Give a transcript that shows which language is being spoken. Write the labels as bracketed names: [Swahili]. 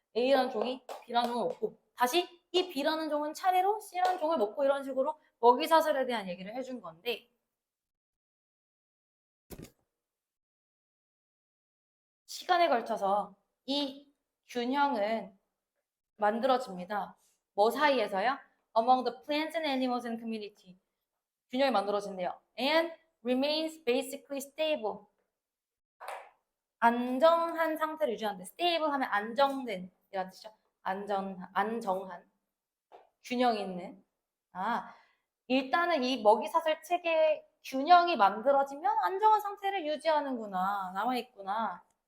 [Korean] A라는 종이 B라는 종을 먹고 다시 이 B라는 종은 차례로 C라는 종을 먹고 이런 식으로 먹이사슬에 대한 얘기를 해준 건데 시간에 걸쳐서 이 균형은 만들어집니다. 뭐 사이에서요? [English] Among the plants and animals in community. [Korean] 균형이 만들어진대요. [English] And remains basically stable. [Korean] 안정한 상태를 유지하는데 stable 하면 안정된 이란 뜻이죠. 안정한 균형 있는. 일단은 이 먹이사슬 체계의 균형이 만들어지면 안정한 상태를 유지하는구나. 남아있구나.